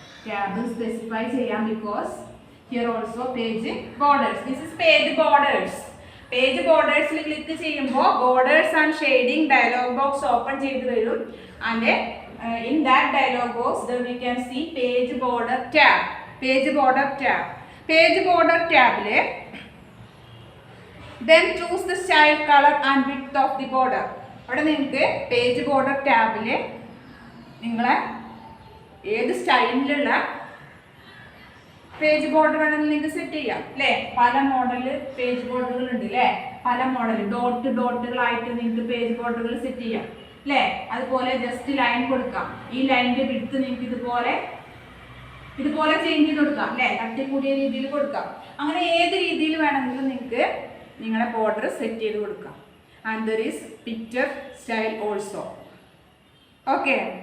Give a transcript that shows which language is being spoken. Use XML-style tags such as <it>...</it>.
<en>Tab specify ചെയ്യാം because here also page borders. This is page borders.</en> <ml>Page ബോർഡേഴ്സിൽ click ചെയ്യുമ്പോൾ borders and shading dialogue box open ചെയ്ത് വരും.</ml> <en>And in that dialog box we can see page border tab. Page border tab.</en> <ml>Page border ടാബിൽ</ml> <en>then choose the style, color and width of the border.</en> <ml>അവിടെ നിങ്ങൾക്ക് page border ടാബിൽ നിങ്ങളെ ഏത് സ്റ്റൈലിലുള്ള page border വേണമെങ്കിൽ നിങ്ങൾക്ക് സെറ്റ് ചെയ്യാം. അല്ലേ? പല മോഡൽ പേജ് ബോർഡറുകൾ ഉണ്ട്. അല്ലേ? പല മോഡൽ ഡോട്ടുകളായിട്ട് നിങ്ങൾക്ക് പേജ് ബോർഡറുകൾ സെറ്റ് ചെയ്യാം. അല്ലേ? അതുപോലെ ജസ്റ്റ് ലൈൻ കൊടുക്കാം. ഈ ലൈനിൻ്റെ വിഡ്ത്ത് നിങ്ങൾക്ക് ഇതുപോലെ ചേഞ്ച് ചെയ്ത് കൊടുക്കാം. അല്ലേ? തട്ടിക്കൂടിയ രീതിയിൽ കൊടുക്കാം. അങ്ങനെ ഏത് രീതിയിൽ വേണമെങ്കിലും നിങ്ങൾക്ക് നിങ്ങളുടെ ബോർഡർ സെറ്റ് ചെയ്ത് കൊടുക്കാം.</ml> <en>and there is picture style also. Okay.</en>